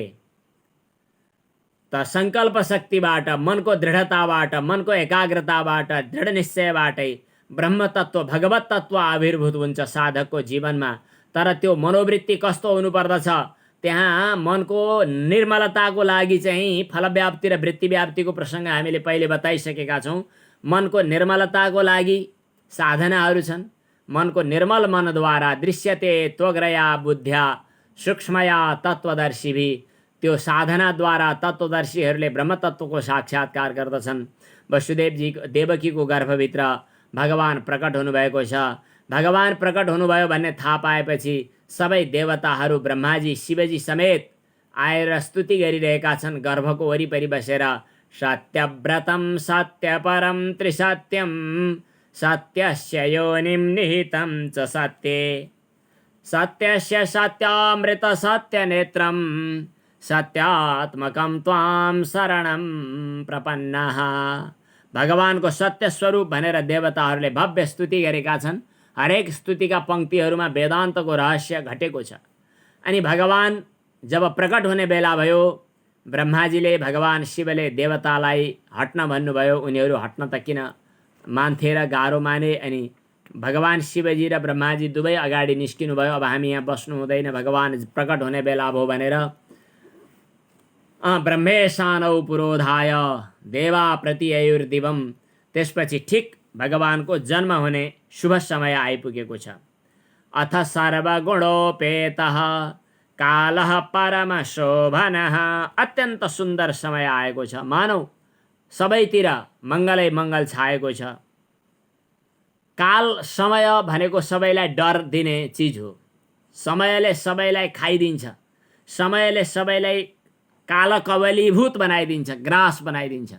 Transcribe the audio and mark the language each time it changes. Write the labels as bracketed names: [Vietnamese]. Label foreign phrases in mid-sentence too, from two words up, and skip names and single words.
[Nepali] त सङ्कल्प शक्तिबाट, मनको दृढताबाट, मनको एकाग्रताबाट, दृढ निश्चयबाटै ब्रह्म तत्व भगवत तत्व आविर्भूत हुन्छ साधकको जीवनमा। तर त्यो मनोवृत्ति कस्तो हुनुपर्दछ? त्यहाँ मनको निर्मलताको लागि चाहिँ फलव्याप्ति र वृत्तिव्याप्तिको प्रसङ्ग हामीले पहिले बताइसकेका छौँ। मनको निर्मलताको लागि साधनाहरू छन्। मनको निर्मल [Sanskrit] मनद्वारा दृश्यते त्वग्रया बुद्ध्या सूक्ष्मया तत्त्वदर्शिभि। [Nepali] त्यो साधनाद्वारा तत्त्वदर्शीहरूले ब्रह्मतत्त्वको साक्षात्कार गर्दछन्। देवकीको गर्भभित्र भगवान प्रकट हुनुभएको छ। भगवान प्रकट हुनुभयो भन्ने थाहा पाएपछि सबै देवताहरू ब्रह्माजी शिवजी समेत आएर स्तुति गरिरहेका छन्। गर्भको वरिपरि बसेर [Sanskrit] सत्यव्रतं सत्यपरं त्रिसत्यं सत्यस्य योनिं निहितं च सत्ये सत्यस्य सत्यामृत सत्यनेत्रं सत्यात्मकं त्वां शरणं प्रपन्नः। [Nepali] भगवानको सत्य स्वरूप भनेर देवताहरूले भव्य स्तुति गरेका छन्। हरेक स्तुतिका पङ्क्तिहरूमा वेदान्तको रहस्य घटेको छ। अनि भगवान जब प्रकट हुने बेला भयो, ब्रह्माजीले भगवान शिवले देवतालाई हट्न भन्नुभयो। उनीहरू हट्न त किन मान्थे र गाह्रो माने। अनि भगवान शिवजी र ब्रह्माजी दुवै अगाडि निस्किनु भयो। अब हामी यहाँ बस्नु हुँदैन, भगवान प्रकट हुने बेला भयो भनेर [Sanskrit] ब्रह्मेशानौ पुरोधाय देवा प्रतिययुर्दिवम। [Nepali] त्यसपछि ठिक भगवानको जन्म हुने शुभ समय आइपुगेको छ। [Sanskrit] अथ सर्वगुणोपेतः कालः परमशोभनः। [Nepali] अत्यन्त सुन्दर समय आएको छ। मानौ सबैतिर मङ्गलै मङ्गल छाएको छ। काल समय भनेको सबैलाई डर दिने चिज हो। समयले सबैलाई खाइदिन्छ। समयले सबैलाई कालकवलीभूत बनाइदिन्छ, ग्रास बनाइदिन्छ।